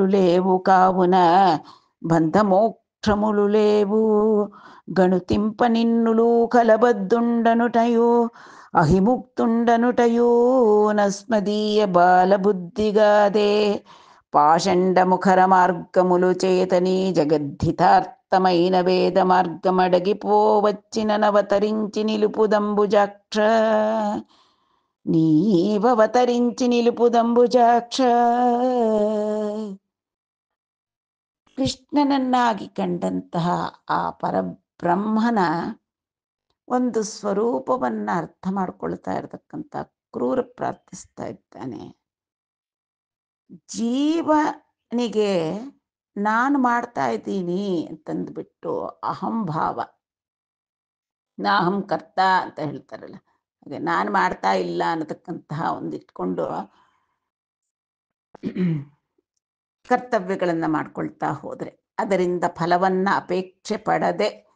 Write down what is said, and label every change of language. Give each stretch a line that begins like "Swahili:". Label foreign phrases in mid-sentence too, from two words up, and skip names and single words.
Telugu: లేవు కావున బంధమోక్షములు లేవు గణుతింప నిన్నులు కలబద్దుండనుటయు అహిముక్తుండనుటయూ నస్మదీయ బాలబుద్ధిగాదే పాషండ ముఖర మార్గములు చేతని జగద్ధితార్థమైన వేద మార్గమడగిపోవచ్చిన నవతరించి నిలుపుదంబుజాక్ష నీవవతరించి నిలుపుదంబుజాక్ష.
Kannada: ಕೃಷ್ಣನನ್ನಾಗಿ ಕಂಡಂತಹ ಆ ಪರಬ್ರಹ್ಮನ ಒಂದು ಸ್ವರೂಪವನ್ನು ಅರ್ಥ ಮಾಡ್ಕೊಳ್ತಾ ಇರತಕ್ಕಂಥ ಕ್ರೂರ ಪ್ರಾರ್ಥಿಸ್ತಾ ಇದ್ದಾನೆ. ಜೀವನಿಗೆ ನಾನು ಮಾಡ್ತಾ ಇದ್ದೀನಿ ಅಂತಂದ್ಬಿಟ್ಟು ಅಹಂಭಾವ,
Sanskrit: ನಾಹಂ ಕರ್ತ
Kannada: ಅಂತ ಹೇಳ್ತಾರಲ್ಲ, ಹಾಗೆ ನಾನು ಮಾಡ್ತಾ ಇಲ್ಲ ಅನ್ನತಕ್ಕಂತಹ ಒಂದಿಟ್ಕೊಂಡು ಕರ್ತವ್ಯಗಳನ್ನು ಮಾಡ್ಕೊಳ್ತಾ ಹೋದರೆ ಅದರಿಂದ ಫಲವನ್ನು ಅಪೇಕ್ಷೆ ಪಡದೆ